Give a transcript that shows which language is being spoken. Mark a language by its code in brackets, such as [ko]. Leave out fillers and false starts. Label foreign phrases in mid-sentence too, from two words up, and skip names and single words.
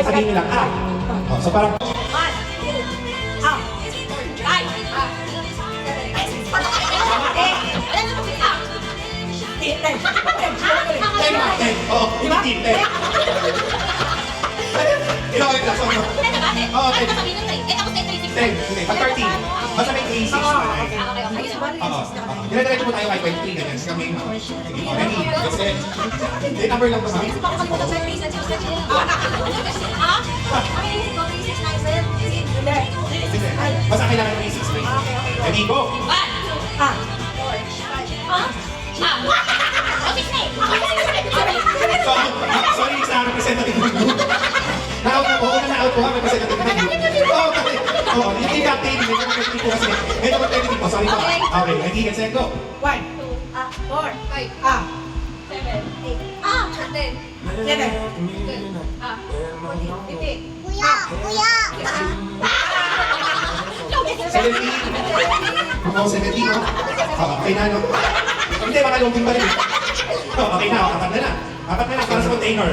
[tl] Sabihin nyo lang, so parang, hindi 10. Ilang ulit lang, so, Oo, 10. 10, pag 13, basta may 3, 6, saka 9. Dire-diretso po tayo kahit 23 ganyan. Kami, sige, [en] ready, let's get. [tl] Hindi, number lang to ha. Sige. Basta kailangan 3, 6, 3. [en] Ready, go! [tl] So, sorry sa representative ng group. Na-out na po, na-out po ha, representative ng group. Oo, yung team captain, medyo competitive po kasi. Medyo competitive po, sorry po. [en] Okay, ready, get set, go! 17. Oo, 17, no? [tl] Okay na, no? Hindi, baka longin pa rin. Okay na, apat na. Apat na para sa container.